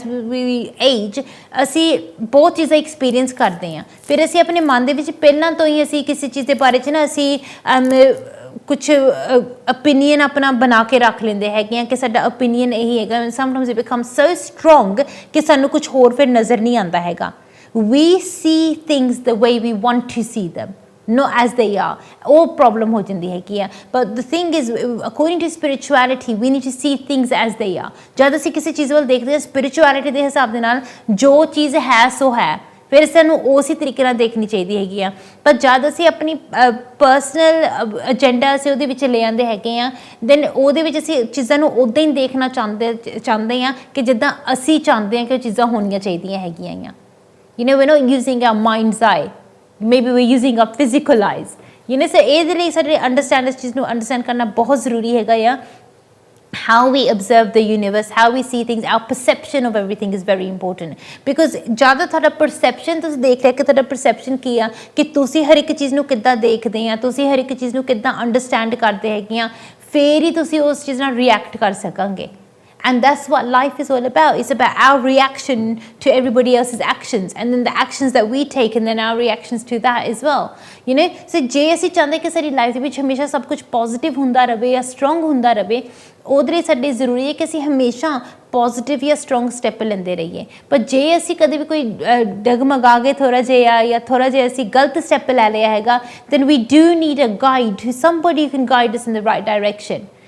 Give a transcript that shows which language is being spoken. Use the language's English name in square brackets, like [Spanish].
[English] ਵੀ ਏਜ [Punjabi] ਅਸੀਂ ਬਹੁਤ ਚੀਜ਼ਾਂ ਐਕਸਪੀਰੀਅੰਸ ਕਰਦੇ ਹਾਂ, ਫਿਰ ਅਸੀਂ ਆਪਣੇ ਮਨ ਦੇ ਵਿੱਚ ਪਹਿਲਾਂ ਤੋਂ ਹੀ ਅਸੀਂ ਕਿਸੇ ਚੀਜ਼ ਦੇ ਬਾਰੇ 'ਚ ਅਸੀਂ ਕੁਛ ਓਪੀਨੀਅਨ ਆਪਣਾ ਬਣਾ ਕੇ ਰੱਖ ਲੈਂਦੇ ਹੈਗੇ ਆ ਕਿ ਸਾਡਾ ਓਪੀਨੀਅਨ ਇਹੀ ਹੈਗਾ। [English] sometimes it become so strong [Punjabi] ਕਿ ਸਾਨੂੰ ਕੁਛ ਹੋਰ ਫਿਰ ਨਜ਼ਰ ਨਹੀਂ ਆਉਂਦਾ ਹੈਗਾ। [English] we see things the way we want to see them, no as they are, [Punjabi] ਉਹ ਪ੍ਰੋਬਲਮ ਹੋ ਜਾਂਦੀ ਹੈਗੀ ਆ। [English] but the thing is according to spirituality we need to see things as they are। [Punjabi] ਜਦ ਅਸੀਂ ਕਿਸੇ ਚੀਜ਼ ਵੱਲ ਦੇਖਦੇ ਹਾਂ ਸਪਿਰਿਚੁਅਲਿਟੀ ਦੇ ਹਿਸਾਬ ਦੇ ਨਾਲ, ਜੋ ਚੀਜ਼ ਹੈ ਸੋ ਹੈ, ਫਿਰ ਸਾਨੂੰ ਉਸੇ ਤਰੀਕੇ ਨਾਲ ਦੇਖਣੀ ਚਾਹੀਦੀ ਹੈਗੀ ਆ। ਪਰ ਜਦ ਅਸੀਂ ਆਪਣੀ ਪਰਸਨਲ ਏਜੰਡਾ ਅਸੀਂ ਉਹਦੇ ਵਿੱਚ ਲੈ ਆਉਂਦੇ ਹੈਗੇ ਆ, ਦੈਨ ਉਹਦੇ ਵਿੱਚ ਅਸੀਂ ਚੀਜ਼ਾਂ ਨੂੰ ਉੱਦਾਂ ਹੀ ਦੇਖਣਾ ਚਾਹੁੰਦੇ ਹਾਂ ਕਿ ਜਿੱਦਾਂ ਅਸੀਂ ਚਾਹੁੰਦੇ ਹਾਂ ਕਿ ਉਹ ਚੀਜ਼ਾਂ ਹੋਣੀਆਂ ਚਾਹੀਦੀਆਂ ਹੈਗੀਆਂ ਆ। [English] we're not using our mind's eye, maybe we're using our physical eyes। [Punjabi] ਸੋ ਇਹਦੇ ਲਈ ਸਾਡੇ ਅੰਡਰਸਟੈਂਡ ਇਸ ਚੀਜ਼ ਨੂੰ ਅੰਡਰਸਟੈਂਡ ਕਰਨਾ ਬਹੁਤ ਜ਼ਰੂਰੀ ਹੈਗਾ ਆ। [English] How we observe the universe, how we see things, our perception of everything is very important, because [Punjabi] ਜ਼ਿਆਦਾ ਤੁਹਾਡਾ perception ਤੁਸੀਂ ਦੇਖ ਲਿਆ ਕਿ ਤੁਹਾਡਾ perception ਕੀ ਆ, ਕਿ ਤੁਸੀਂ ਹਰ ਇੱਕ ਚੀਜ਼ ਨੂੰ ਕਿੱਦਾਂ ਦੇਖਦੇ ਆ, ਤੁਸੀਂ ਹਰ ਇੱਕ ਚੀਜ਼ ਨੂੰ ਕਿੱਦਾਂ ਅੰਡਰਸਟੈਂਡ ਕਰਦੇ ਹੈਗੇ ਆ, ਫਿਰ ਹੀ ਤੁਸੀਂ ਉਸ ਚੀਜ਼ ਨਾਲ ਰਿਐਕਟ ਕਰ ਸਕਾਂਗੇ। [English] And that's what life is all about. It's about our reaction to everybody else's actions, and then the actions that we take, and then our reactions to that as well. [Punjabi] So ਜੇ ਅਸੀਂ ਚਾਹੁੰਦੇ ਕਿ ਸਾਡੀ life ਦੇ ਵਿੱਚ ਹਮੇਸ਼ਾ ਸਭ ਕੁਝ ਪੋਜ਼ਿਟਿਵ ਹੁੰਦਾ ਰਹੇ ਜਾਂ ਸਟਰੋਂਗ ਹੁੰਦਾ ਰਹੇ, ਉਹਦੇ ਲਈ ਸਾਡੇ ਜ਼ਰੂਰੀ ਹੈ ਕਿ ਅਸੀਂ ਹਮੇਸ਼ਾ ਪੋਜ਼ਿਟਿਵ ਜਾਂ ਸਟਰੋਂਗ ਸਟੈਪ ਲੈਂਦੇ ਰਹੀਏ। ਪਰ ਜੇ ਅਸੀਂ ਕਦੇ ਵੀ ਕੋਈ ਡਗਮਗਾ ਗਏ ਥੋੜ੍ਹਾ ਜਿਹਾ ਜਾਂ ਥੋੜ੍ਹਾ ਜਿਹਾ ਅਸੀਂ ਗਲਤ ਸਟੈਪ ਲੈ ਲਿਆ ਹੈਗਾ, [English] then we do need a guide, somebody who can guide us in the right direction।